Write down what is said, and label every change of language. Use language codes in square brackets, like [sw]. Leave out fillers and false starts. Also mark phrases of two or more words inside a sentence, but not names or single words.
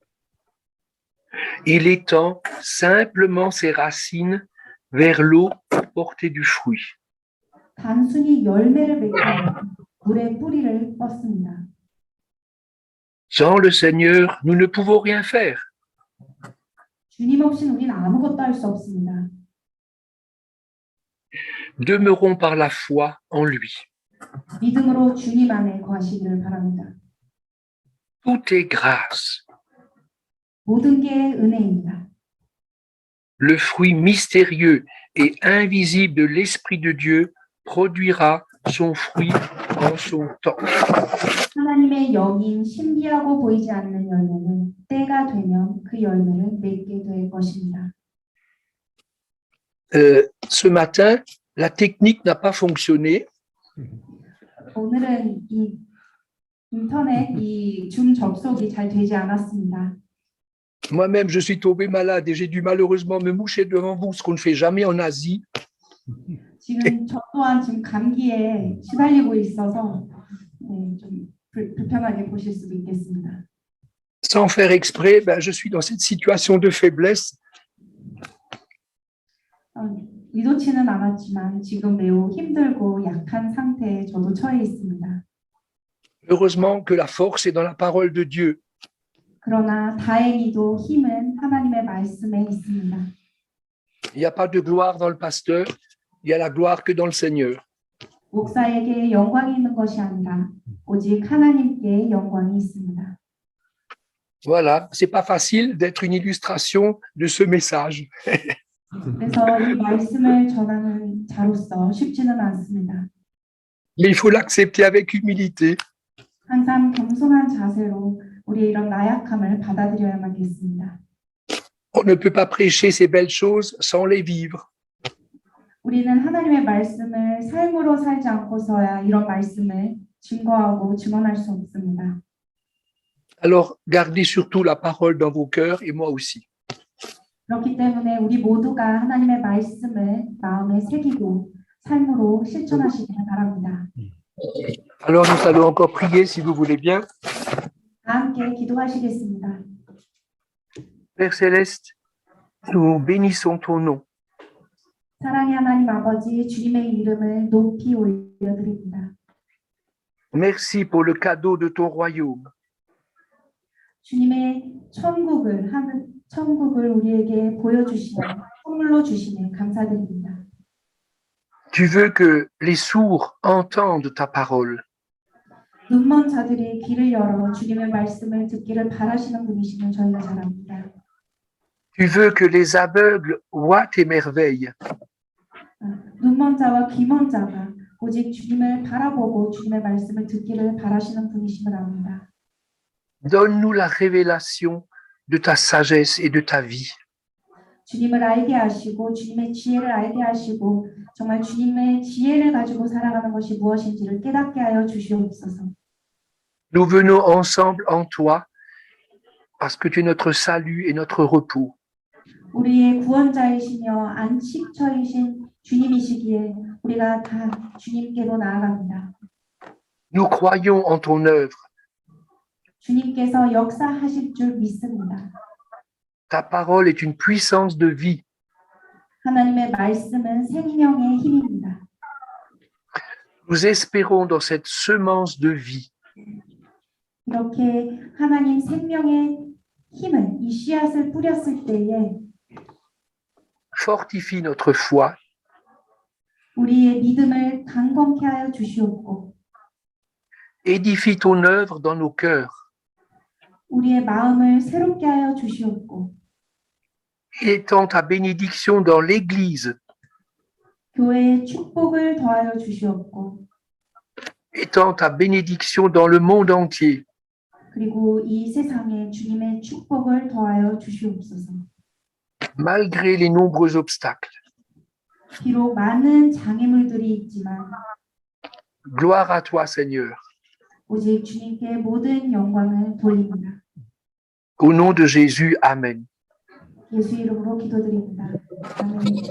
[fr] Il étend simplement ses racines vers l'eau pour porter du fruit. [ko] 단순히 열매를 맺기 위해 물에 뿌리를 뻗습니다. [fr] Sans le Seigneur, nous ne pouvons rien faire. [ko] 주님 없이는 우리는 아무것도 할 수 없습니다. [fr] Demeurons par la foi en lui. [ko] 믿음으로 주님 안에 거하시기를 바랍니다. [fr] Tout est grâce. [ko] 모든 게 은혜입니다. [fr] Le fruit mystérieux et invisible de l'Esprit de Dieu produira son fruit en son temps. [ko] 하나님의 영인 신비하고 보이지 않는 열매는 때가 되면 그 열매를 맺게 될 것입니다. [fr] Ce matin, la technique n'a pas fonctionné. [ko] 오늘은 이 인터넷 이 줌 접속이 잘 되지 않았습니다. [fr] Moi-même, je suis tombé malade et j'ai dû malheureusement me moucher devant vous, ce qu'on ne fait jamais en Asie. [ko] 지금 저 또한 지금 감기에 시달리고 있어서 네, 좀 불편하게 보실 수도 있겠습니다. [fr] Sans faire exprès, je suis dans cette situation de faiblesse. [ko] 의도치는 않았지만 지금 매우 힘들고 약한 상태에 저도 처해 있습니다. [fr] Heureusement que la force est dans la parole de Dieu. [ko] 그러나 다행히도 힘은 하나님의 말씀에 있습니다. [fr] Il n'y a pas de gloire dans le pasteur, il y a la gloire que dans le Seigneur. [ko] 목사에게 영광이 있는 것이 아니라 오직 하나님께 영광이 있습니다. [fr] Voilà, c'est pas facile d'être une illustration de ce message. [ko] 그래서 이 말씀을 전하는 자로서 쉽지는 않습니다. [fr] Mais il faut l'accepter avec humilité. [ko] 항상 겸손한 자세로 우리의 이런 나약함을 받아들여야만겠습니다. [fr] On ne peut pas prêcher ces belles choses sans les vivre. [ko] 우리는 하나님의 말씀을 삶으로 살지 않고서야 이런 말씀을 증거하고 증언할 수 없습니다. [fr] Alors, gardez surtout la parole dans vos cœurs et moi aussi. [ko] 그렇기 때문에 우리 모두가 하나님의 말씀을 마음에 새기고 삶으로 실천하시기를 바랍니다. [fr] Alors, nous allons encore prier si vous voulez bien. [ko] 다 함께 기도하시겠습니다. [fr] Père Céleste, nous bénissons ton nom. [ko] 사랑의 하나님 아버지, 주님의 이름을 높이 올려드립니다. [fr] Merci pour le cadeau de ton royaume. [ko] 주님의 천국을 우리에게 보여주시는 선물로 주시네 감사드립니다. [fr] Tu veux que les sourds entendent ta parole. [ko] 눈먼 자들이 귀를 열어 주님의 말씀을 듣기를 바라시는 분이시면 저희가 잘 압니다. [fr] Tu veux que les aveugles voient tes merveilles. [ko] 눈먼 자와 귀먼 자가 오직 주님을 바라보고 주님의 말씀을 듣기를 바라시는 분이심을 압니다. [fr] Donne-nous la révélation de ta sagesse et de ta vie. [ko] 주님을 알게 하시고 주님의 지혜를 알게 하시고 정말 주님의 지혜를 가지고 살아가는 것이 무엇인지를 깨닫게 하여 주시옵소서. [fr] Nous venons ensemble en toi parce que tu es notre salut et notre repos. [ko] 우리의 구원자이시며 안식처이신 주님이시기에 우리가 다 주님께로 나아갑니다. [fr] Nous croyons en ton œuvre. [ko] 주님께서 역사하실 줄 믿습니다. [fr] Ta parole est une puissance de vie. [ko] 하나님의 말씀은 생명의 힘입니다. [fr] Nous espérons dans cette semence de vie. [ko] 이렇게 하나님 생명의 힘을 이 씨앗을 뿌렸을 때에 [fr] Fortifie notre foi [ko] 우리의 믿음을 강건케 하여 주시옵고 [fr] édifie ton œuvre dans nos cœurs. [ko] 우리의 마음을 새롭게 하여 주시옵고 [fr] Étends ta bénédiction dans l'Église. [ko] 교회의 축복을 더하여 주시옵고 [fr] Étends ta bénédiction dans le monde entier. [ko] 그리고 이 세상에 주님의 축복을 더하여 주시옵소서. [fr] Malgré les nombreux obstacles. [ko] 비록 많은 장애물들이 있지만 [fr] Gloire à toi, Seigneur. [ko] 오직 주님께 모든 영광을 돌립니다. [fr] Au nom de Jésus, Amen. [ko] 예수 이름으로 기도드립니다. 아멘.